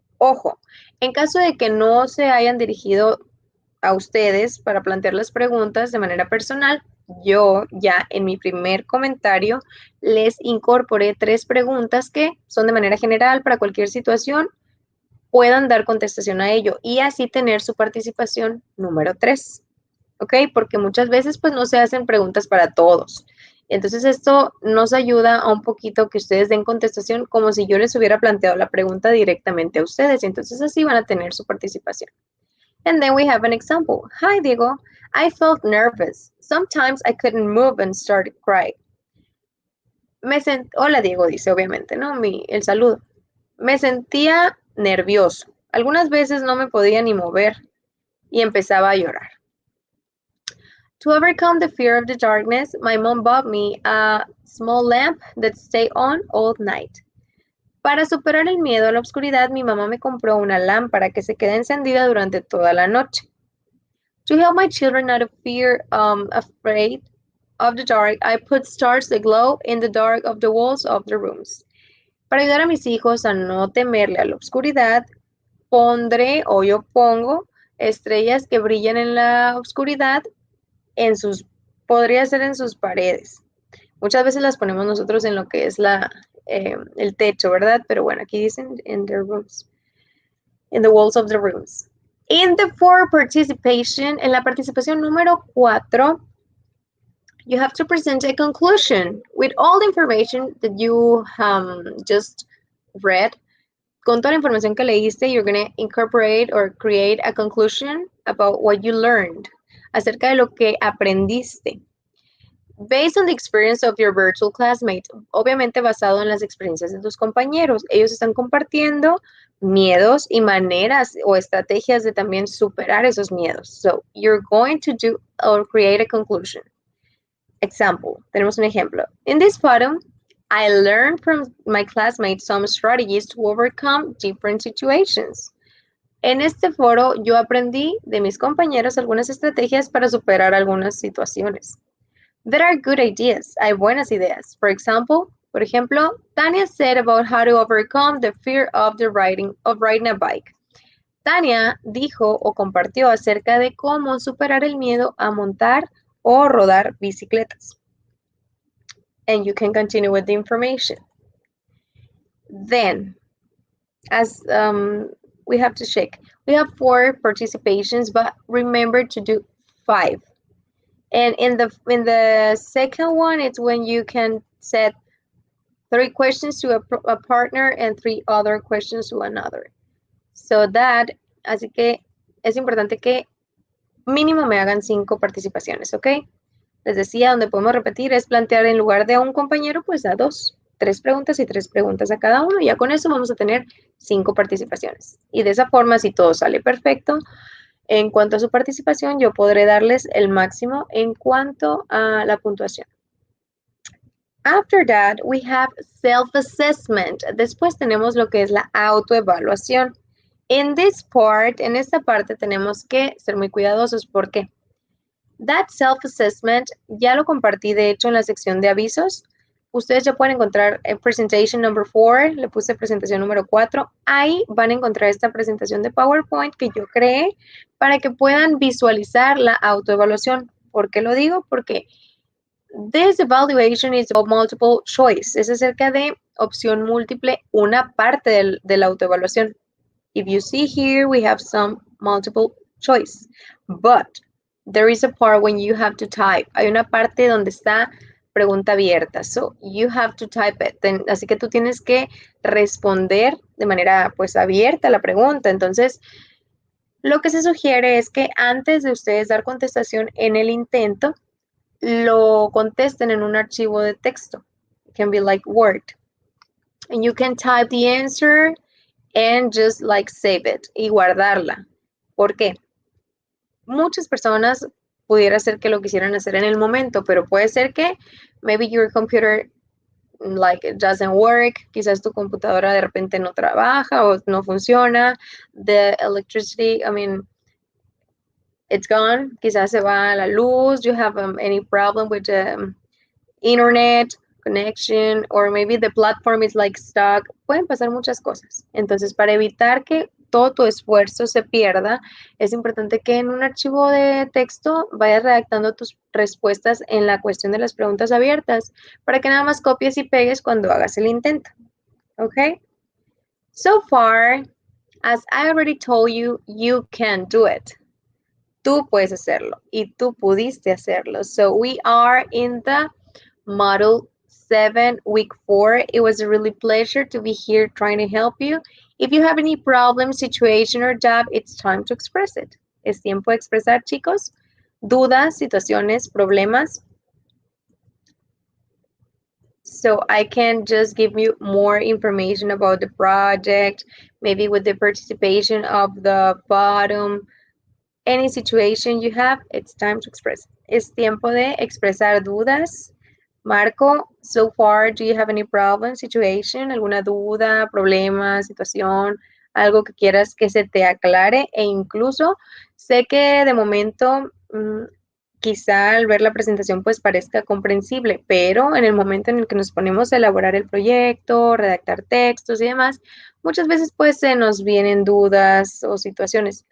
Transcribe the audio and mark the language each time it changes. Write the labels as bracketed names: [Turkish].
[Spanish] Ojo, en caso de que no se hayan dirigido a ustedes para plantear las preguntas de manera personal, yo ya en mi primer comentario les incorporé 3 preguntas que son de manera general para cualquier situación, puedan dar contestación a ello y así tener su participación número 3, ¿ok? Porque muchas veces pues no se hacen preguntas para todos. Entonces esto nos ayuda a un poquito que ustedes den contestación como si yo les hubiera planteado la pregunta directamente a ustedes. Entonces así van a tener su participación. [English] And then we have an example. Hi, Diego. I felt nervous. Sometimes I couldn't move and started crying. [Spanish] Hola, Diego, dice obviamente, ¿no? El saludo. Me sentía nervioso. Algunas veces no me podía ni mover y empezaba a llorar. [English] To overcome the fear of the darkness, my mom bought me a small lamp that stayed on all night. [Spanish] Para superar el miedo a la oscuridad, mi mamá me compró una lámpara que se queda encendida durante toda la noche. [English] To help my children not to fear afraid of the dark, I put stars that glow in the dark of the walls of the rooms. [Spanish] Para ayudar a mis hijos a no temerle a la oscuridad, yo pongo estrellas que brillan en la oscuridad podría ser en sus paredes. Muchas veces las ponemos nosotros en lo que es el techo, ¿verdad? Pero bueno, aquí dicen [English] in the rooms, in the walls of the rooms. In the fourth participation, [Spanish] en la participación número 4, [English] you have to present a conclusion with all the information that you just read. [Spanish] Con toda la información que leíste, [English] you're going to incorporate or create a conclusion about what you learned, [Spanish] acerca de lo que aprendiste. [English] Based on the experience of your virtual classmates, [Spanish] obviamente basado en las experiencias de tus compañeros. Ellos están compartiendo miedos y maneras o estrategias de también superar esos miedos. [English] So, you're going to do or create a conclusion. [Spanish] Example, tenemos un ejemplo. [English] In this photo, I learned from my classmates some strategies to overcome different situations. [Spanish] En este foro yo aprendí de mis compañeros algunas estrategias para superar algunas situaciones. [English] There are good ideas. [Spanish] Hay buenas ideas. [English] For example, [Spanish] por ejemplo, [English] Tania said about how to overcome the fear of riding a bike. [Spanish] Tania dijo o compartió acerca de cómo superar el miedo a montar o rodar bicicletas. [English] And you can continue with the information. Then, as we have to check, we have 4 participations, but remember to do 5. And in the second one, it's when you can set 3 questions to a partner and 3 other questions to another. So that, [Spanish] así que es importante que mínimo me hagan 5 participaciones, ¿ok? Les decía, donde podemos repetir es plantear en lugar de a un compañero, pues a 2, 3 preguntas y 3 preguntas a cada uno. Ya con eso vamos a tener 5 participaciones. Y de esa forma, si todo sale perfecto, en cuanto a su participación, yo podré darles el máximo en cuanto a la puntuación. [English] After that, we have self-assessment. [Spanish] Después tenemos lo que es la autoevaluación. [English] In this part, [Spanish] en esta parte tenemos que ser muy cuidadosos. ¿Por qué? [English] That self-assessment [Spanish] ya lo compartí, de hecho, en la sección de avisos. Ustedes ya pueden encontrar [English] presentation number 4, [Spanish] le puse presentación número 4. Ahí van a encontrar esta presentación de PowerPoint que yo creé para que puedan visualizar la autoevaluación. ¿Por qué lo digo? Porque [English] this evaluation is about multiple choice. [Spanish] Es acerca de opción múltiple, una parte de la autoevaluación. [English] If you see here, we have some multiple choice, but there is a part when you have to type. [Spanish] Hay una parte donde está pregunta abierta. [English] So, you have to type it. [Spanish] Así que tú tienes que responder de manera, pues, abierta la pregunta. Entonces, lo que se sugiere es que antes de ustedes dar contestación en el intento, lo contesten en un archivo de texto. [English] It can be like Word. And you can type the answer and just like save it [Spanish] y guardarla. ¿Por qué? Muchas personas pudiera ser que lo quisieran hacer en el momento, pero puede ser que [English] maybe your computer like it doesn't work, [Spanish] quizás tu computadora de repente no trabaja o no funciona, [English] the electricity, I mean, it's gone, [Spanish] quizás se va la luz, [English] you have any problem with the internet connection, or maybe the platform is like stuck. [Spanish] Pueden pasar muchas cosas. Entonces, para evitar que todo tu esfuerzo se pierda, es importante que en un archivo de texto vayas redactando tus respuestas en la cuestión de las preguntas abiertas, para que nada más copies y pegues cuando hagas el intento. [English] Okay? So far, as I already told you, you can do it. [Spanish] Tú puedes hacerlo y tú pudiste hacerlo. [English] So we are in the Module 7, Week 4. It was a really pleasure to be here trying to help you. If you have any problem, situation, or doubt, it's time to express it. [Spanish] Es tiempo de expresar, chicos. Dudas, situaciones, problemas. [English] So I can just give you more information about the project, maybe with the participation of the bottom. Any situation you have, it's time to express. [Spanish] Es tiempo de expresar dudas. Marco, [English] so far, do you have any problem, situation, [Spanish] alguna duda, problema, situación, algo que quieras que se te aclare? E incluso sé que de momento quizá al ver la presentación pues parezca comprensible, pero en el momento en el que nos ponemos a elaborar el proyecto, redactar textos y demás, muchas veces pues se nos vienen dudas o situaciones.